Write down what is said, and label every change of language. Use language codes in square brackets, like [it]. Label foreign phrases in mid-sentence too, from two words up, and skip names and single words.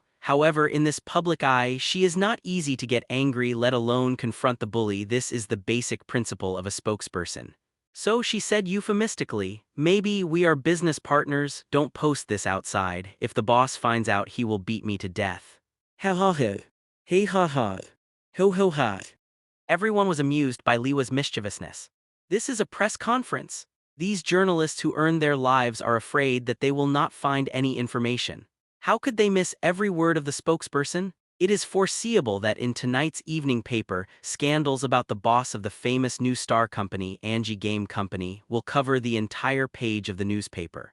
[en] However, in this public eye, she is not easy to get angry, let alone confront the bully. This is the basic principle of a spokesperson. So she said euphemistically, "Maybe we are business partners, don't post this outside. If the boss finds out, he will beat me to death." Ha ha ha. Hey ha ha. Ho ho ha. Everyone was amused by Leewa's mischievousness. This is a press conference. These journalists who earn their lives are afraid that they will not find any information. How could they miss every word of the spokesperson? It is foreseeable that in tonight's evening paper, scandals about the boss of the famous new star company, Angie Game Company, will cover the entire page of the newspaper.